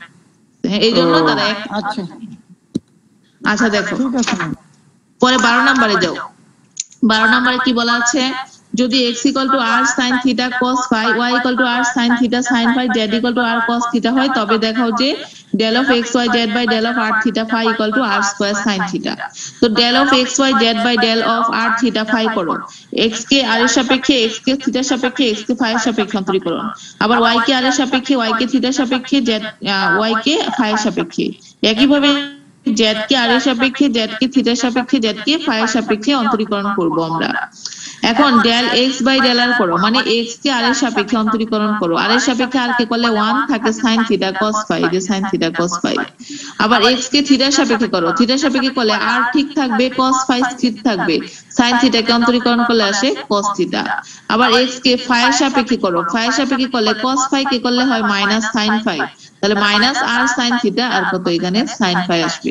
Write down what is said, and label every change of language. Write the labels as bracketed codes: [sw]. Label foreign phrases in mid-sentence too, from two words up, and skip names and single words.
[bn] হ্যাঁ, এই জন্য তারা আচ্ছা আচ্ছা দেখো ঠিক আছে ম্যাম। পরে 12 নম্বরে যাও। 12 নম্বরে কি বলা আছে, যদি x = r sin θ cos phi, y = r sin θ sin phi, z = r cos θ হয়, তবে দেখাও যে [en] del of x y z by del of r θ phi = r square sin θ। [bn] তো [en] del of x y z by del of r θ phi [bn] করো, x কে r এর সাপেক্ষে, x কে θ এর সাপেক্ষে, x কে phi এর সাপেক্ষে অন্তরীকরণ, আবার y কে r এর সাপেক্ষে, y কে θ এর সাপেক্ষে, y কে phi এর সাপেক্ষে। একইভাবে z কে r এর সাপেক্ষে, z কে θ এর সাপেক্ষে, z কে phi এর সাপেক্ষে অন্তরীকরণ করব আমরা। এখন [en] del x by del r [bn] করো, মানে x কে r এর সাপেক্ষে অন্তরীকরণ করো, r এর সাপেক্ষে r কে করলে 1 থাকে [en] sin θ cos phi, [bn] যে [en] sin θ cos phi। [bn] আবার x কে θ এর সাপেক্ষে করো, θ এর সাপেক্ষে করলে r ঠিক থাকবে, [en] cos phi [bn] স্থির থাকবে, [en] sin θ [bn] কে অন্তরীকরণ করলে আসে [en] cos θ। [bn] আবার x কে phi এর সাপেক্ষে করো, phi এর সাপেক্ষে করলে [en] cos phi [bn] কে করলে হয় [en] sin phi, [bn] তাহলে [en] r sin θ [bn] আর কত এখানে [en] sin phi [bn] আসবে।